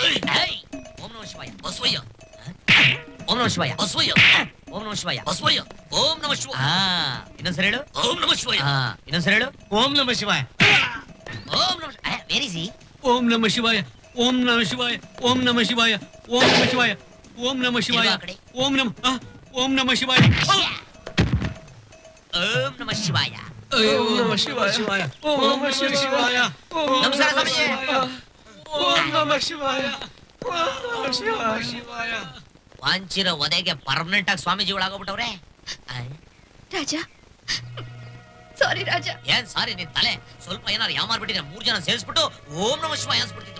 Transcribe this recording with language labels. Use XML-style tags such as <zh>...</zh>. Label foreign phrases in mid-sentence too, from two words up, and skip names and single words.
<sa>ಓಂ ನಮಃ ಶಿವಾಯ. ಬಸವಯ್ಯ. ಓಂ ನಮಃ ಶಿವಾಯ. ಬಸವಯ್ಯ. ಓಂ ನಮಃ ಶಿವಾಯ. ಬಸವಯ್ಯ. ಓಂ ನಮಃ ಶಿವಾಯ.</sa> <kn>ಇನ್ನೊಂದ್ಸರಿ ಹೇಳು.</kn> <sa>ಓಂ ನಮಃ ಶಿವಾಯ.</sa> <kn>ಇನ್ನೊಂದ್ಸರಿ ಹೇಳು.</kn> <sa>ಓಂ ನಮಃ ಶಿವಾಯ. ಓಂ ನಮಃ</sa> <en>where is he?</en> <sa>ಓಂ ನಮಃ ಶಿವಾಯ. ಓಂ ನಮಃ ಶಿವಾಯ. ಓಂ ನಮಃ ಶಿವಾಯ. ಓಂ ನಮಃ ಶಿವಾಯ. ಓಂ ನಮಃ ಶಿವಾಯ. ಓಂ ನಮಃ ಓಂ ನಮಃ ಶಿವಾಯ. ಓಂ ನಮಃ ಶಿವಾಯ. ಓಂ ನಮಃ ಶಿವಾಯ. ಓಂ ನಮಃ ಶಿವಾಯ.</sa> <kn>ನಮಸ್ಕಾರ ಸ್ವಾಮೀಜಿ.</kn> <sa>ಓಂ ನಮಃ ಶಿವಾಯ. ಓಂ ನಮಃ ಶಿವಾಯ.</sa> <kn>ವಾಂಚಿರೋ ಒದೆಗೆ ಪರ್ಮನೆಂಟ್ ಆಗಿ ಸ್ವಾಮೀಜಿ ಒಳಗೋಗ್ಬಿಟ್ಟವ್ರೆ. ರಾಜ, ಸಾರಿ ರಾಜ. ಏನ್ ಸಾರಿ, ನಿನ್ ತಲೆ ಸ್ವಲ್ಪ ಏನಾರು ಯಾಮಾರ್ಬಿಟ್ಟಿದ್ರೆ 3 ಜನ ಸೇರಿಸ್ಬಿಟ್ಟು</kn> <sa>ಓಂ ನಮಃ ಶಿವಾಯ</sa> <kn>ಅನ್ಸ್ಬಿಡ್ತಿದ್ರು.</kn>